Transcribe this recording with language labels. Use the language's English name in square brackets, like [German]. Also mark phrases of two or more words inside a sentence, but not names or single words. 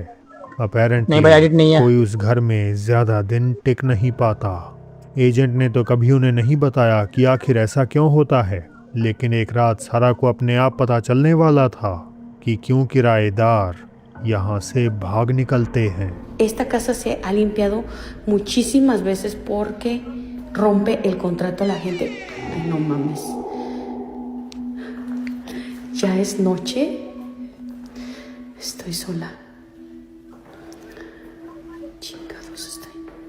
[Hindi] नहीं भाई, एडिट नहीं अपेरेंटली है। कोई उस घर में ज़्यादा दिन टिक नहीं पाता। एजेंट ने तो कभी उन्हें नहीं बताया कि आखिर ऐसा क्यों होता है, लेकिन एक रात सारा को अपने आप पता चलने वाला था कि क्यों किराएदार यहाँ से भाग निकलते हैं। [Spanish] Esta casa se ha limpiado muchísimas veces porque rompe el contrato a la gente. Ay, no mames. Ya es noche. Estoy sola. Chingados estoy.